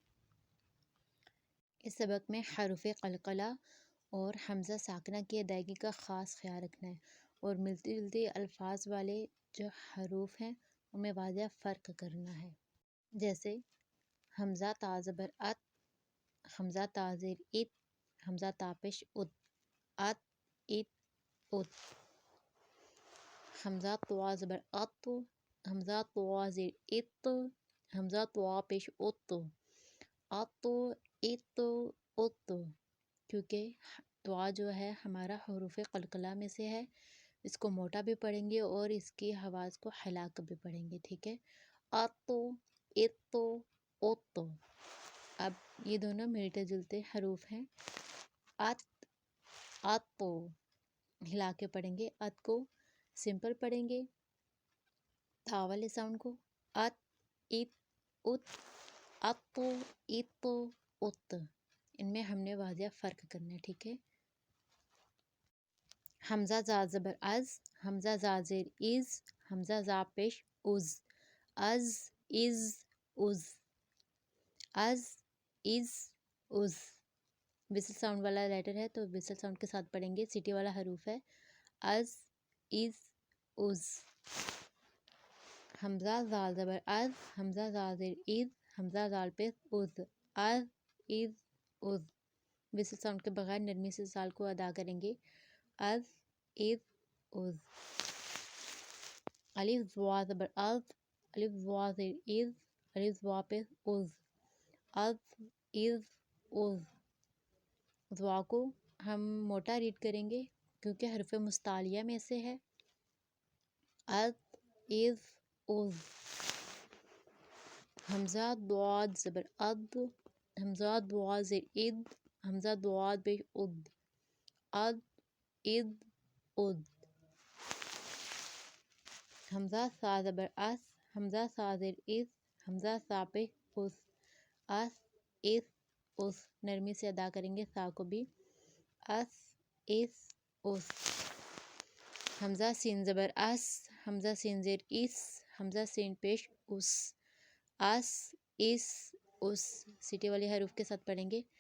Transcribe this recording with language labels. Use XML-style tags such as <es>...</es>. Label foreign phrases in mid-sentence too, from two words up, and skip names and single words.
<ur>اس سبق میں حروف قلقلہ اور حمزہ ساکنہ کی ادائیگی کا خاص خیال رکھنا ہے، اور ملتی جلتی الفاظ والے جو حروف ہیں ان میں واضح فرق کرنا ہے، جیسے حمزہ تا زبر ات، حمزہ تا زیر ات، حمزہ تاپش ات، ات، ات، ات، حمزہ طوا زبر ات، حمزہ طوا زیر ات، حمزہ طوا پیش ات، ات، ات، ات، کیونکہ طوا جو ہے ہمارا حروف قلقلہ میں سے ہے، اس کو موٹا بھی پڑھیں گے اور اس کی آواز کو ہلا کر بھی پڑھیں گے، ٹھیک ہے۔ ات، ات، ات۔ اب یہ دونوں ملتے جلتے حروف ہیں۔ ات، ات ہلا کے پڑھیں گے، ات کو سمپل پڑھیں گے، تا والے ساؤنڈ کو، ات، ات، ات، ات، ات، ات، ان میں ہم نے واضح فرق کرنا ہے، ٹھیک ہے۔ حمزہ زا زبر از، حمزہ زا زیر از، حمزہ زا پیش از، از، از، از، از، از، از،</ur> <en>whistle sound</en> <ur>والا لیٹر ہے تو</ur> <en>whistle sound</en> <ur>کے ساتھ پڑھیں گے، سٹی والا حروف ہے، از، از، از۔ حمزہ زال زبر از، حمزہ زال زیر از، حمزہ زال پہ از، از، از، از،</ur> <en>whistle sound</en> <ur>کے بغیر نرمی سے زال کو ادا کریں گے، از، از، از۔ الف زوا زبر از، الف زوا زیر از، الف زوا پہ از، از، از، از۔ زوا کو ہم موٹا ریڈ کریں گے کیونکہ حرف مستعلیہ میں سے ہے، از، از، از۔ حمزہ ضاد زبر اد، حمزہ ضاد زیر اد، حمزہ ضاد پیش اد، اد، اد، اد۔ حمزہ سا زبر اس، حمزہ سا زیر اس، حمزہ سا پیش اس، اس، اس، اس، نرمی سے ادا کریں گے سا کو بھی، اس، اس، اس۔ حمزہ سین زبر اس، حمزہ سین زیر اس، حمزہ سین پیش اس، اس، اس، اس، سیٹی والے حروف کے ساتھ پڑھیں گے۔</ur>